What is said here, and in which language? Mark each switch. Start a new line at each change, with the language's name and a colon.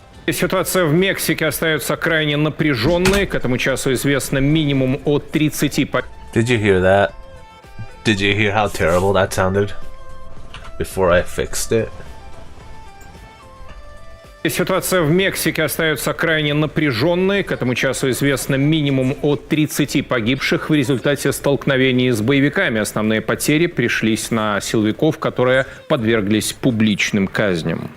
Russian: Ситуация в Мексике остается крайне напряженной. К этому часу известно минимум от 30...
English: Did you hear that? Did you hear how terrible that sounded? Before I fixed it.
Russian: Ситуация в Мексике остается крайне напряженной. К этому часу известно минимум от 30 погибших в результате столкновений с боевиками. Основные потери пришлись на силовиков, которые подверглись публичным казням.